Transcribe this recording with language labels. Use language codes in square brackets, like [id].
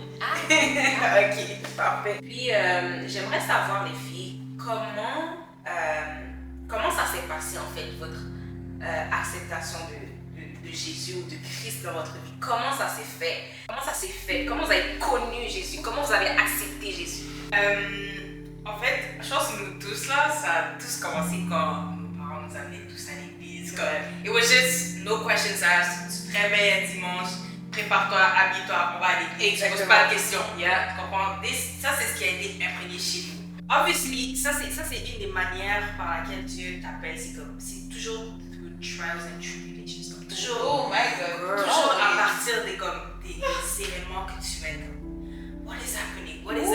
[fr] Ok, parfait. Puis, j'aimerais savoir, les filles, comment ça s'est passé en fait, votre acceptation de Jésus ou de Christ dans votre vie? Comment ça s'est fait? Comment vous avez connu Jésus? Comment vous avez accepté Jésus? En fait, je pense que nous tous là, ça a tous commencé quand nos parents nous amenaient tous à l'église. [en] It was just no questions asked. [fr] Tu te réveilles un dimanche, prépare-toi, habille-toi, on va aller. Et tu ne poses pas de questions. Tu comprends? Ça, c'est ce qui a été imprégné chez nous. Obviously, ça c'est une des manières par laquelle Dieu t'appelle. C'est toujours [en] through trials and tribulations. [fr] Toujours à partir des éléments que tu mets comme [en] what is happening?